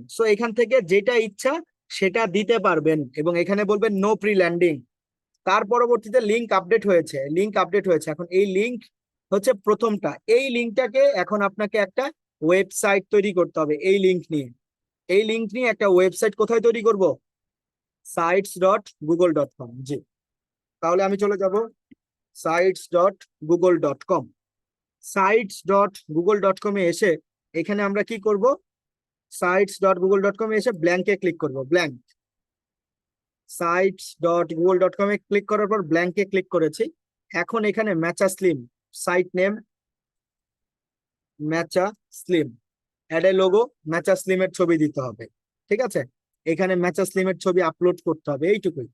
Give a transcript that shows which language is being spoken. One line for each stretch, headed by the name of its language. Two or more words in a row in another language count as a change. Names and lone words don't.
Bangla: সো এখান থেকে যেটা ইচ্ছা সেটা দিতে পারবেন, এবং এখানে বলবেন
English: no pre landing.
Bangla: তার পরবর্তীতে লিংক আপডেট হয়েছে, লিংক আপডেট হয়েছে। এখন এই লিংক হচ্ছে প্রথমটা, এই লিংকটাকে এখন আপনাকে একটা ওয়েবসাইট তৈরি করতে হবে। এই লিংক নিয়ে, এই লিংক নিয়ে একটা ওয়েবসাইট কোথায় তৈরি করব, sites.google.com। জি, তাহলে আমি চলে যাব sites.google.com। sites.google.com এ এসে এখানে আমরা কি করব, sites.google.com এ এসে ব্ল্যাঙ্কে ক্লিক করব, ব্ল্যাঙ্ক। sites.google.com এ ক্লিক করার পর ব্ল্যাঙ্কে ক্লিক করেছি। এখন এখানে ম্যাচাসলিম,
English: site name
Bangla: ম্যাচাসলিম,
English: add a logo,
Bangla: ম্যাচাসলিমের ছবি দিতে হবে। ঠিক আছে, এখানে ম্যাচাসলিমের ছবি আপলোড করতে হবে, এইটুকুই।